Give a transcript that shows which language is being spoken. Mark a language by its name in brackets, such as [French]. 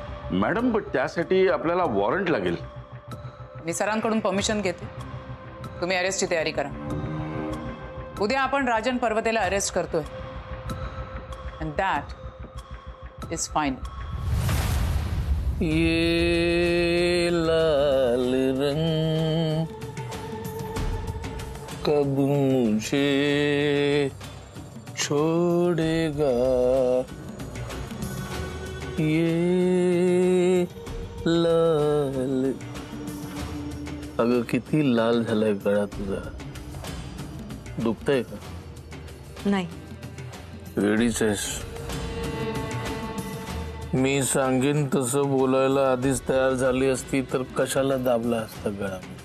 [Marathi] Madam, पण त्यासाठी आपल्याला वॉरंट लागेल. मी सरांकडून परमिशन घेते. तुम्ही अरेस्टची तयारी करा. उद्या आपण राजन पर्वतेला अरेस्ट करतोय [English] and that is fine. [Hindi] ये लाल रंग कब मुझे छोड़ेगा, ये लाल. [Marathi] अगं किती लाल झालाय गळा तुझा. दुखतंय का? नाही. वेडीच आहेस. मी सांगेन तसं बोलायला आधीच तयार झाली असती तर कशाला दाबला असता गळा.